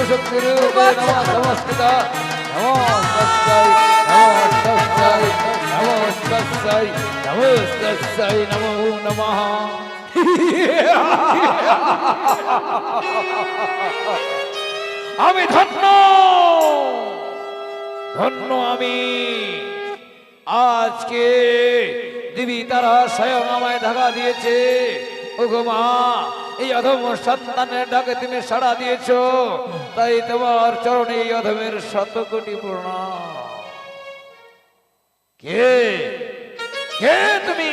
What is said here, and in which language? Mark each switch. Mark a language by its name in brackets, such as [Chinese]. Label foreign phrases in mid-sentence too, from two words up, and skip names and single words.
[Sanskrit] শক্তিরূপে নমঃ নমস্কৃতা নমস্তস্যৈ নমস্তস্যৈ নমস্তস্যৈ নমস্তস্যৈ নমো নমঃ [Bangla] আমি ধন্য ধন্য আমি আজকে দেবী তারা স্বয়ং আমায় ধাগা দিয়েছে ওগো মা এই অধম সন্তানের ডাকে তুমি সাড়া দিয়েছ তাই তোমার চরণে এই অধমের শত কোটি প্রণাম কে কে তুমি